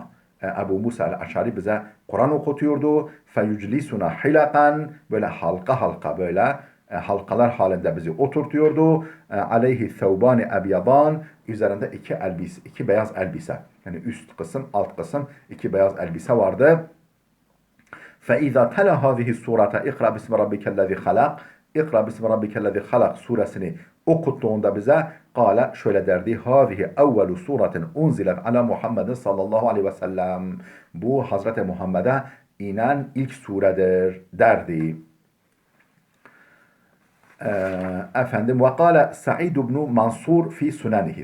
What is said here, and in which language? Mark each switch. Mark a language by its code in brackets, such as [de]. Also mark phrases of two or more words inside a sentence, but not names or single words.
[tr] Ebu Musa el-Aşari bize Kur'an okutuyordu. [ar] فيجلسنا حلقا, [tr] böyle halka halka, böyle halkalar halinde bizi oturtuyordu. [ar] عليه ثوبان أبيضان, [tr] üzerinde iki beyaz elbise. Yani üst kısım, alt kısım iki beyaz elbise vardı. [ar] فَاِذَا تَلَا هَذِهِ السُّورَةَ اِقْرَ بِسْمِ رَبِّكَ الَّذِي خَلَقْ اقرأ باسم ربك الذي خلق [tr] suresini okuttuğunda bize [ar] kâle [tr] şöyle derdi. [ar] هذه أول سورة أنزلت على محمد صلى الله عليه وسلم. [tr] Bu Hazreti Muhammed'e inen ilk suredir derdi. [ar] وقال سعيد بن منصور في سننه.